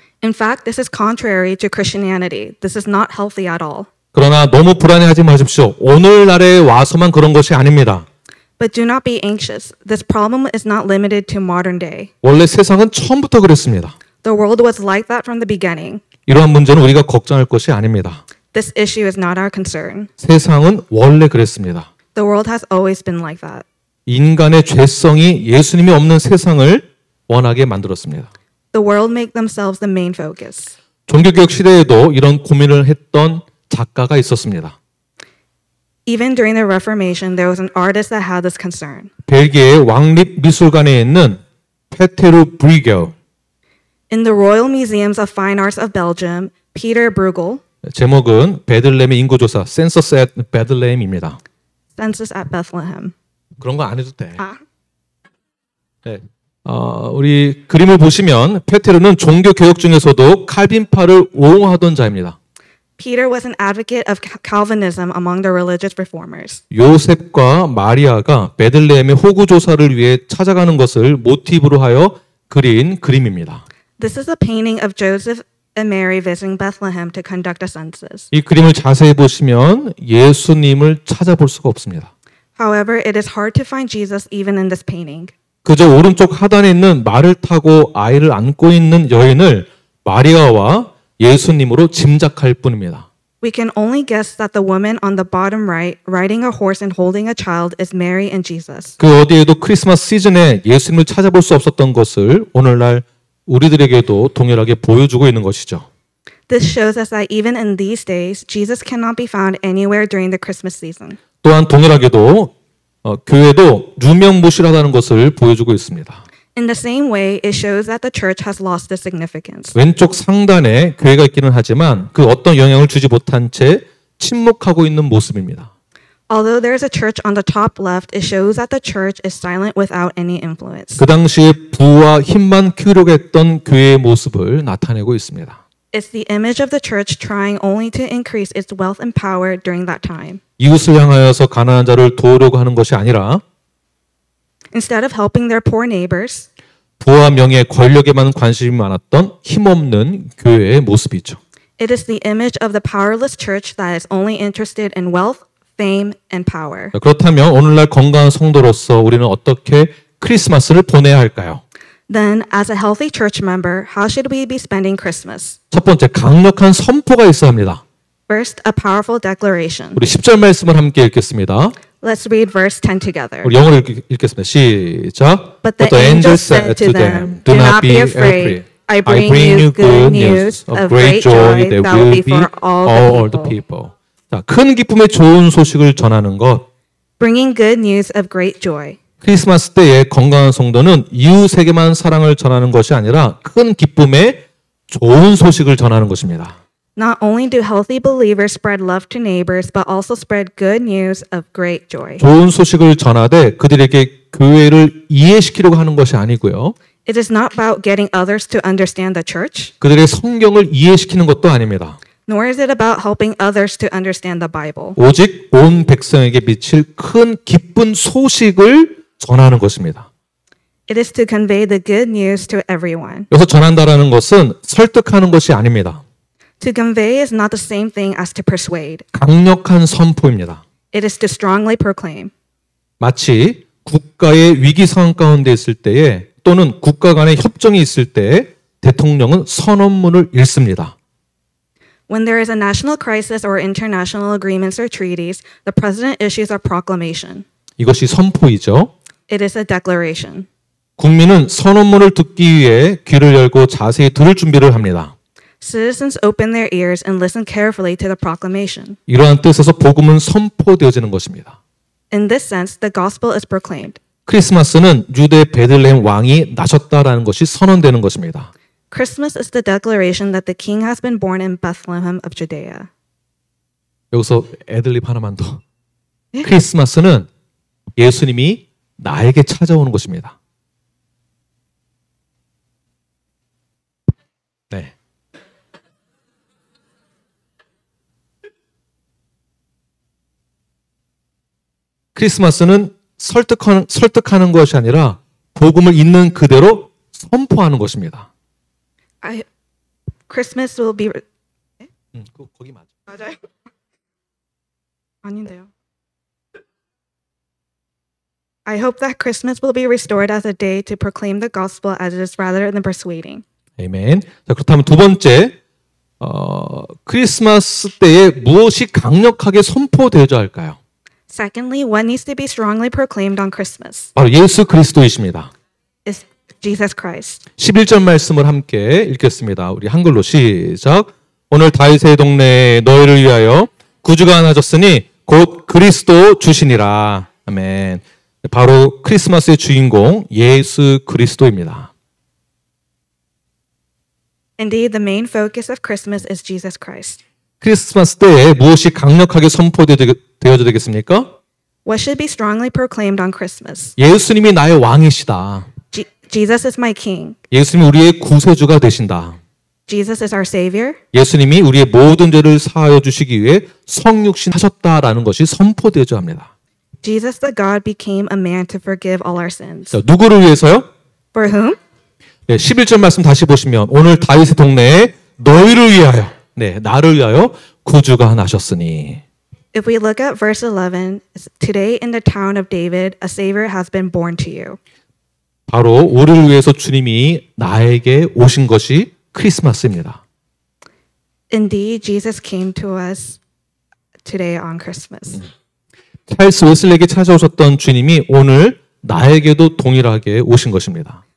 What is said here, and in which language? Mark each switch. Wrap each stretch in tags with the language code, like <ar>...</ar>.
<en>In fact, this is contrary to Christianity. This is not healthy at all.</en> <ko>그러나 너무 불안해하지 마십시오. 오늘날에 와서만 그런 것이 아닙니다.</ko> <en>But do not be anxious. This problem is not limited to modern day.</en> <ko>원래 세상은 처음부터 그랬습니다.</ko> <en>The world was like that from the beginning.</en> <ko>이러한 문제는 우리가 걱정할 것이 아닙니다.</ko> <en>This issue is not our concern.</en> <ko>세상은 원래 그랬습니다.</ko> <en>The world has always been like that.</en> <ko>인간의 죄성이 예수님이 없는 세상을 원하게 만들었습니다.</ko> <en>The world make themselves the main focus.</en> <ko>종교개혁 시대에도 이런 고민을 했던 작가가 있었습니다.</ko> <en>Even during the Reformation, there was an artist that had this concern.</en> <ko>벨기에의 왕립미술관에 있는 페테르 브리겔.</ko> <en>In the Royal Museums of Fine Arts of Belgium, Peter Bruegel</en> <ko>제목은 베들레헴의 인구조사</ko> <en>Census at Bethlehem</en> <ko>입니다.</ko> <en>Census at Bethlehem.</en> <ko>그런 거 안 해도 돼. Ah. 네. 우리 그림을 보시면 페테르는 종교 개혁 중에서도 칼빈파를 옹호하던 자입니다.</ko> <en>Peter was an advocate of Calvinism among the religious reformers.</en> <ko>요셉과 마리아가 베들레헴의 호구 조사를 위해 찾아가는 것을 모티브로 하여 그린 그림입니다.</ko> <en>This is a painting of Joseph and Mary visiting Bethlehem to conduct a census.</en> <ko>이 그림을 자세히 보시면 예수님을 찾아볼 수가 없습니다.</ko> <en>However, it is hard to find Jesus even in this painting.</en> <ko>그저 오른쪽 하단에 있는 말을 타고 아이를 안고 있는 여인을 마리아와 예수님으로 짐작할 뿐입니다.</ko> <en>We can only guess that the woman on the bottom right, riding a horse and holding a child, is Mary and Jesus.</en> <ko>그 어디에도 크리스마스 시즌에 예수님을 찾아볼 수 없었던 것을 오늘날 우리들에게도 동일하게 보여주고 있는 것이죠.</ko> <en>This shows us that even in these days, Jesus cannot be found anywhere during the Christmas season.</en> <ko>또한 동일하게도 교회도 유명무실하다는 것을 보여주고 있습니다.</ko> <en>In the same way, it shows that the church has lost its significance.</en> <ko>왼쪽 상단에 교회가 있기는 하지만 그 어떤 영향을 주지 못한 채 침묵하고 있는 모습입니다.</ko> <en>Although there is a church on the top left, it shows that the church is silent without any influence.</en> <ko>그 당시에 부와 힘만 키우려고 했던 교회의 모습을 나타내고 있습니다.</ko> <en>It's the image of the church trying only to increase its wealth and power during that time.</en> <ko>이웃을 향하여서 가난한 자를 도우려고 하는 것이 아니라</ko> <en>Instead of helping their poor neighbors,</en> <ko>부와 명예, 권력에만 관심이 많았던 힘없는 교회의 모습이죠.</ko> <en>it is the image of the powerless church that is only interested in wealth, fame, and power.</en> <ko>그렇다면 오늘날 건강한 성도로서 우리는 어떻게 크리스마스를 보내야 할까요?</ko> <en>Then, as a healthy church member, how should we be spending Christmas?</en> <ko>첫 번째, 강력한 선포가 있어야 합니다.</ko> <en>First, a powerful declaration.</en> <ko>우리 10절 말씀을 함께 읽겠습니다.</ko> <en>Let's read verse 10 together.</en> <ko>우리 영어로 읽겠습니다. 시작.</ko> <en>But the angel said to them, Do not be afraid. I bring you good news of great joy that will be for all the people.</en> <ko>자, 큰 기쁨의 좋은 소식을 전하는 것.</ko> <en>Bringing good news of great joy.</en> <ko>크리스마스 때에 건강한 성도는 이웃에게만 사랑을 전하는 것이 아니라 큰 기쁨의 좋은 소식을 전하는 것입니다.</ko> <en>Not only do healthy believers spread love to neighbors, but also spread good news of great joy.</en> <ko>좋은 소식을 전하되 그들에게 교회를 이해시키려고 하는 것이 아니고요.</ko> <en>It is not about getting others to understand the church,</en> <ko>그들의 성경을 이해시키는 것도 아닙니다.</ko> <en>nor is it about helping others to understand the Bible.</en> <ko>오직 온 백성에게 미칠 큰 기쁜 소식을 전하는 것입니다.</ko> <en>It is to convey the good news to everyone.</en> <ko>여기서 전한다라는 것은 설득하는 것이 아닙니다.</ko> <en>To convey is not the same thing as to persuade.</en> <ko>강력한 선포입니다.</ko> <en>It is to strongly proclaim.</en> <ko>마치 국가의 위기 상황 가운데 있을 때에 또는 국가 간의 협정이 있을 때에 대통령은 선언문을 읽습니다.</ko> <en>When there is a national crisis or international agreements or treaties, the president issues a proclamation.</en> <ko>이것이 선포이죠.</ko> <en>It is a declaration.</en> <ko>국민은 선언문을 듣기 위해 귀를 열고 자세히 들을 준비를 합니다.</ko> <en>Citizens open their ears and listen carefully to the proclamation.</en> <ko>이러한 뜻에서 복음은 선포되어지는 것입니다.</ko> <en>In this sense, the gospel is proclaimed.</en> <ko>크리스마스는 유대 베들레헴 왕이 나셨다라는 것이 선언되는 것입니다.</ko> <en>Christmas is the declaration that the king has been born in Bethlehem of Judea.</en> <ko>여기서 애들립 하나만 더. 크리스마스는 예수님이 나에게 찾아오는 것입니다. 네. 크리스마스는 설득하는 것이 아니라 복음을 있는 그대로 선포하는 것입니다.</ko> <en>Christmas will be.</en> <ko>거기 맞아. 맞아요. 아닌데요.</ko> <en>I hope that Christmas will be restored as a day to proclaim the gospel as it is rather than persuading.</en> <ko>아멘. 자, 그렇다면 두 번째, 크리스마스 때에 무엇이 강력하게 선포되어야 할까요?</ko> <en>Secondly, what needs to be strongly proclaimed on Christmas</en> <ko>바로 예수 그리스도이십니다.</ko> <en>is Jesus Christ.</en> <ko>11절 말씀을 함께 읽겠습니다. 우리 한글로 시작. 오늘 다윗의 동네에 너희를 위하여 구주가 나셨으니 곧 그리스도 주시니라. 아멘. 바로 크리스마스의 주인공 예수 그리스도입니다.</ko> <en>Indeed, the main focus of Christmas is Jesus Christ.</en> <ko>크리스마스 때에 무엇이 강력하게 선포되어야 되겠습니까?</ko> <en>What should be strongly proclaimed on Christmas?</en> <ko>예수님이 나의 왕이시다.</ko> <en>Jesus is my king.</en> <ko>예수님이 우리의 구세주가 되신다.</ko> <en>Jesus is our savior.</en> <ko>예수님이 우리의 모든 죄를 사하여 주시기 위해 성육신 하셨다라는 것이 선포되어야 합니다.</ko> <en>Jesus the God became a man to forgive all our sins.</en> <ko>자, 누구를 위해서요?</ko> <en>For whom?</en> <ko>네, 11절 말씀 다시 보시면 오늘 다윗의 동네에 너희를 위하여, 네, 나를 위하여 구주가 나셨으니.</ko> <en>If we look at verse 11, today in the town of David, a savior has been born to you.</en> <ko>바로 우리를 위해서 주님이 나에게 오신 것이 크리스마스입니다.</ko> <en>Indeed, Jesus came to us today on Christmas.</en> <ko>찰스 웨슬리에게 찾아오셨던 주님이 오늘 나에게도 동일하게 오신 것입니다.</ko>